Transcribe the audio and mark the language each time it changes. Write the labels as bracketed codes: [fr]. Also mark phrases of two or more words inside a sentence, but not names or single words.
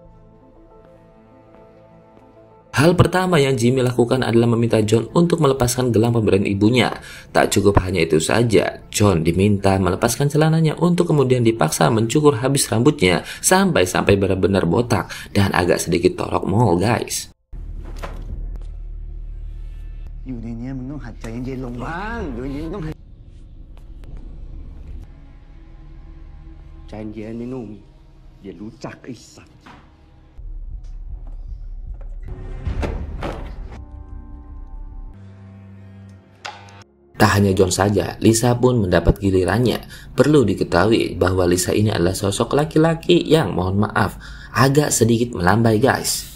[id] Hal pertama yang Jimmy lakukan adalah meminta John untuk melepaskan gelang pemberian ibunya. Tak cukup hanya itu saja, John diminta melepaskan celananya untuk kemudian dipaksa mencukur habis rambutnya sampai benar-benar botak dan agak sedikit torok mongol guys. [th] อยู่ในนี้มึงต้องหัดใจเย็นๆลงบ้างอยู่ในนี้มึงต้องหัดใจเย็นไอ้หนุ่มอย่ารู้จักไอ้สัตว์ [id] Tak hanya John saja, Lisa pun mendapat gilirannya. Perlu diketahui bahwa Lisa ini adalah sosok laki-laki yang mohon maaf, agak sedikit melambai guys.